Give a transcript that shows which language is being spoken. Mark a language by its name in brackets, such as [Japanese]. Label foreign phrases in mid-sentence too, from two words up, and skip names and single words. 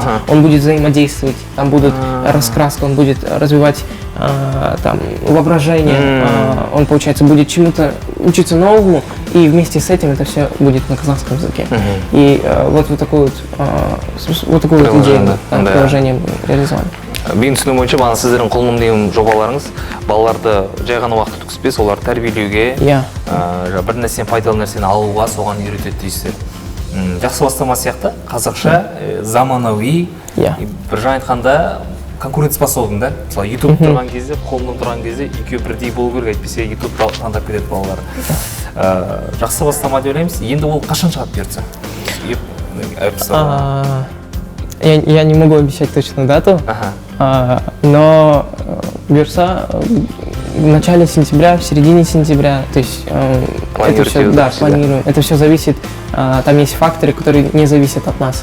[Russian] Он будет взаимодействовать, там будут раскраски, он будет развивать там воображение, он, получается, будет чему-то учиться новому, и вместе с этим это все будет на казахском языке. И вот такую идею приложение реализовали. [Kazakh] Мен түсінуім бойынша бағана сіздердің құлыным деген жобаларыңыз балаларды жай ғана уақыт өткізбей, оларды тәрбиелеуге, бір нәрсені, пайдалы нәрсені алуға, соған үйретеді дейсіздер. Жақсы бастама сияқты, қазақша, заманауи, бір жаңа айтқанда конкурентоспособный, да? Мысалы, YouTube тұрған кезде, қолымнан тұрған кезде екеуі бірдей болу керек, әйтпесе YouTube таңдап кетеді балалар. Жақсы бастама деп ойлаймыз. Енді ол қашан шығады бұйыртса? [Russian] Я не могу обещать точную дату, но берса в начале сентября, в середине сентября, то есть это все, да, планируем. Это все зависит, там есть факторы, которые не зависят от нас.